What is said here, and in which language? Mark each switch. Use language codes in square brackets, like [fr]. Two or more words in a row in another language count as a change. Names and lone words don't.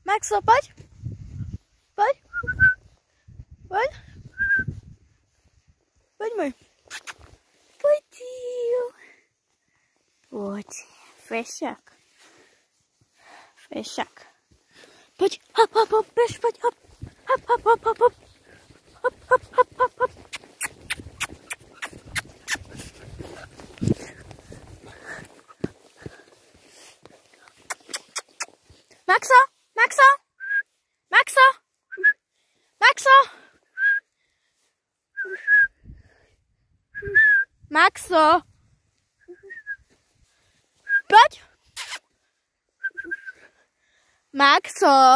[sk] Maxo, poď. Poď. Poď. Poď môj. Poď, tío. Poď. Fešák. Fešák. Poď. Hop, hop, hop. Bež, poď, hop. Hop, hop, hop, hop, hop. Hop, hop, hop, hop, hop. Maxo, Maxo, Maxo, Maxo, Maxo, poď, Maxo,